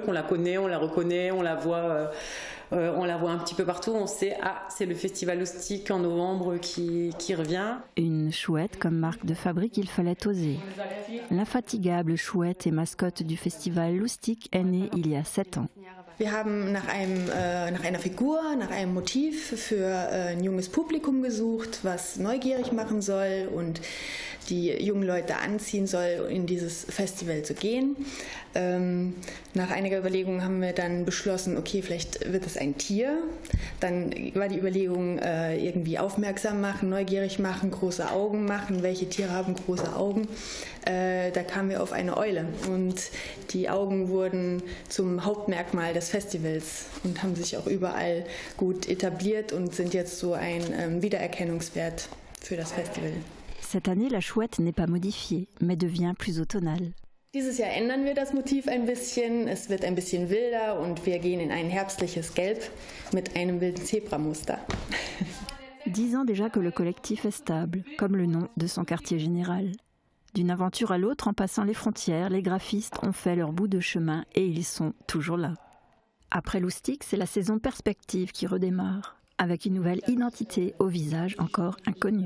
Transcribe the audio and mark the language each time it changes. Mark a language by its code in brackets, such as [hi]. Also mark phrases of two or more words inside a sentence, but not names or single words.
[fr] On la connaît, on la reconnaît, on la voit un petit peu partout. On sait, c'est le festival Loustic en novembre qui revient. Une chouette comme marque de fabrique, il fallait oser. L'infatigable chouette et mascotte du festival Loustic est née il y a 7 ans. [de] Wir haben nach einer Figur, nach einem Motiv für ein junges Publikum gesucht, was neugierig machen soll und die jungen Leute anziehen soll, in dieses Festival zu gehen. Nach einiger Überlegung haben wir dann beschlossen, okay, vielleicht wird es ein Tier. Dann war die Überlegung, irgendwie aufmerksam machen, neugierig machen, große Augen machen. Welche Tiere haben große Augen? Da kamen wir auf eine Eule und die Augen wurden zum Hauptmerkmal des Festivals und haben sich auch überall gut etabliert und sind jetzt so ein Wiedererkennungswert für das Festival. [fr] Cette année, la chouette n'est pas modifiée, mais devient plus automnale. [de] Dieses Jahr ändern wir das Motiv ein bisschen. Es wird ein bisschen wilder und wir gehen in ein herbstliches Gelb mit einem wilden Zebramuster. [fr] 10 ans déjà que le collectif est stable, comme le nom de son quartier général. D'une aventure à l'autre, en passant les frontières, les graphistes ont fait leur bout de chemin et ils sont toujours là. Après Loustic, c'est la saison Perspective qui redémarre, avec une nouvelle identité au visage encore inconnu.